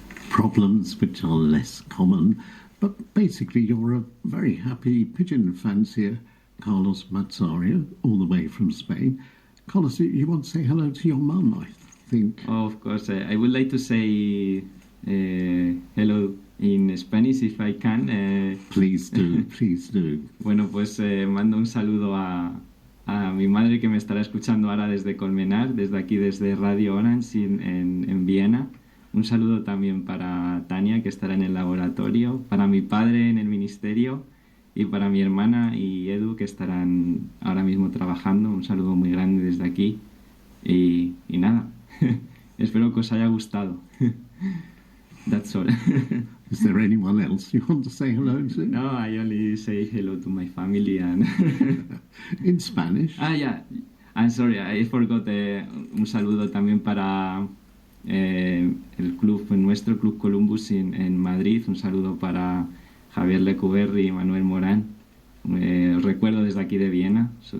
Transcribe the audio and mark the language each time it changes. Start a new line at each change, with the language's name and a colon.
English: Problems which are less common, but basically you're a very happy pigeon fancier, Carlos Mezario, all the way from Spain. Carlos, you want to say hello to your mum, I think. Oh, of course, I would like to say hello in Spanish if I can. Please do, please do.
Spanish: Bueno, pues mando un saludo a mi madre que me estará escuchando ahora desde Colmenar, desde aquí, desde Radio Orange en Viena. Un saludo también para Tania, que estará en el laboratorio, para mi padre en el ministerio y para mi hermana y Edu, que estarán ahora mismo trabajando. Un saludo muy grande desde aquí. Y nada, espero que os haya gustado.
English: That's all. Is there anyone else you want to say hello to? No, I only say hello to my family and... In Spanish? Ah, yeah. I'm sorry, I forgot
Spanish: un saludo también para el club, nuestro Club Columbus en Madrid. Un saludo para Javier Lecuberri y Manuel Morán. Os recuerdo desde aquí de Viena.